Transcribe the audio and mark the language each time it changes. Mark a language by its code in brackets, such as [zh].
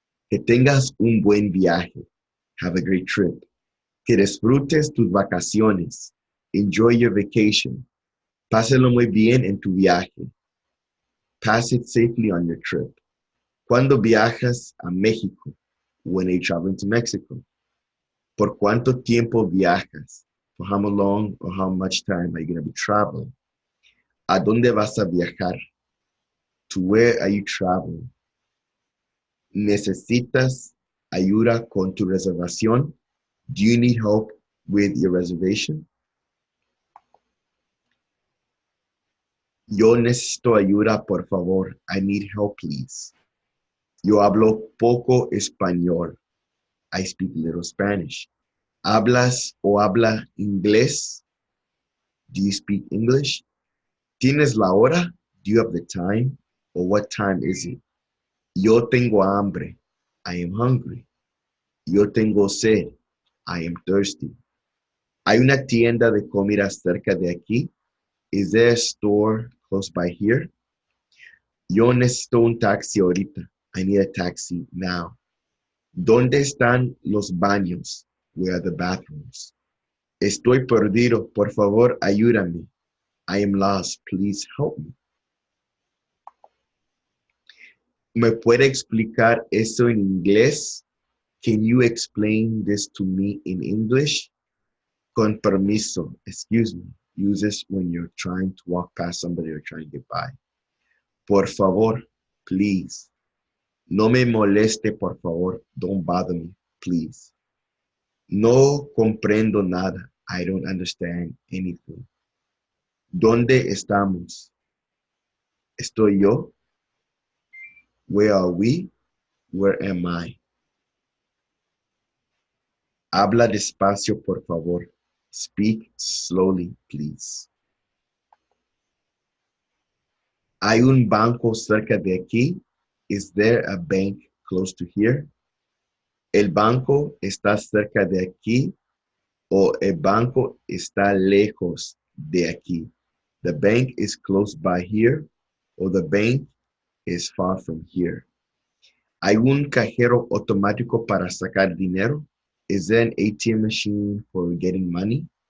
[es] Que tengas un buen viaje. [en] Have a great trip. [es] Que disfrutes tus vacaciones. [en] Enjoy your vacation. [es] Pásalo muy bien en tu viaje. [en] Pass it safely on your trip. [es] ¿Cuándo viajas a México? [en] When are you traveling to Mexico? [es] ¿Por cuánto tiempo viajas? [en] For how long or how much time are you going to be traveling? [es] ¿A dónde vas a viajar? [en] To where are you traveling? [es] ¿Necesitas ayuda con tu reservación? [en] Do you need help with your reservation? [es] Yo necesito ayuda, por favor. [en] I need help, please. [es] Yo hablo poco español. [en] I speak little Spanish. [es] ¿Hablas o habla inglés? [en] Do you speak English? [es] ¿Tienes la hora? [en] Do you have the time? Or what time is it? [es] Yo tengo hambre. [en] I am hungry. [es] Yo tengo sed. [en] I am thirsty. [es] ¿Hay una tienda de comida cerca de aquí? [en] Is there a store close by here? [es] Yo necesito un taxi ahorita. [en] I need a taxi now. [es] ¿Dónde están los baños? [en] Where are the bathrooms? [es] Estoy perdido. Por favor, ayúdame. [en] I am lost. Please help me. [es] ¿Me puede explicar eso en inglés? [en] Can you explain this to me in English? [es] Con permiso. [en] Excuse me. Use this when you're trying to walk past somebody or trying to get by. [es] Por favor, [en] please. [es] No me moleste, por favor. [en] Don't bother me, please. [es] No comprendo nada. [en] I don't understand anything. [es] ¿Dónde estamos? ¿Estoy yo? [en] Where are we? Where am I? [es] Habla despacio, por favor. [en] Speak slowly, please. [es] ¿Hay un banco cerca de aquí? [en] Is there a bank close to here? [es] ¿El banco está cerca de aquí o el banco está lejos de aquí? [en] The bank is close by here or the bank is far from here. [es] ¿Hay un cajero automático para sacar dinero? [en] Is there an ATM machine for getting money?